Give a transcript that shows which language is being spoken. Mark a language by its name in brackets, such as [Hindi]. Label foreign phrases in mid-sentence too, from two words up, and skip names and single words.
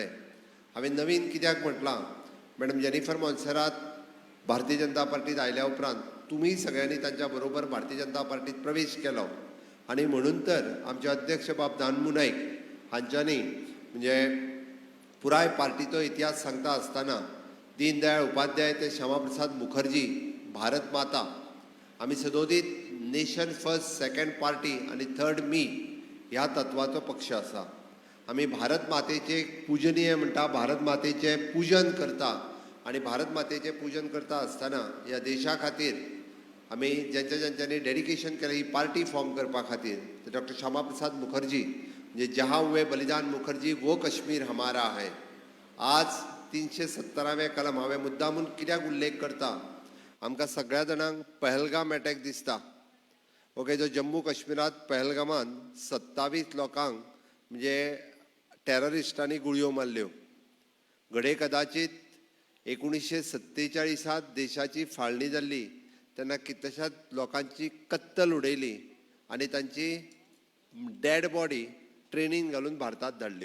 [Konkani] हांवें नवीन कित्याक म्हटलां, मॅडम जेनिफर मोन्सेरात भारतीय जनता पार्टीत आयल्या उपरांत तुमी सगळ्यांनी तांच्या बरोबर भारतीय जनता पार्टीत प्रवेश केलो आनी म्हणून तर आमचे अध्यक्ष बाब दामू नाईक हांच्यांनी म्हणजे पुराय पार्टीचो इतिहास सांगता आसतना दीनदयाळ उपाध्याय ते श्यामाप्रसाद मुखर्जी, भारत माता, आमी सदोदीत [English] nation first, second party [Konkani] आनी थर्ड मी ह्या तत्वाचो पक्ष आसा। आमी भारत मातेचे पुजनीय म्हणटा, भारत मातेचें पुजन करता आनी भारत मातेचें पुजन करता आसतना ह्या देशा खातीर आमी ज्यांच्यांनी डेडिकेशन केलें ही [English] party form [Konkani] करपा खातीर, ते डॉक्टर श्यामाप्रसाद मुखर्जी म्हणजे [Hindi] जहाँ हुए बलिदान मुखर्जी वो कश्मीर हमारा है। [Konkani] आज 370वें कलम हांवें मुद्दामून कित्याक उल्लेख करता, आमकां सगळ्या जाणांक पहलगाम अटॅक दिसता। ओके, जो जम्मू काश्मीरात पहलगामान 27 लोकांक म्हणजे टेररिस्टांनी गुळयो मारल्यो। घडये कदाचित 1947 देशाची फाळणी जाल्ली तेन्ना कितल्याशाच लोकांची कत्तल उडयली आनी तांची [English] dead body [Konkani] ट्रेनीन घालून भारतात धाडल्यो।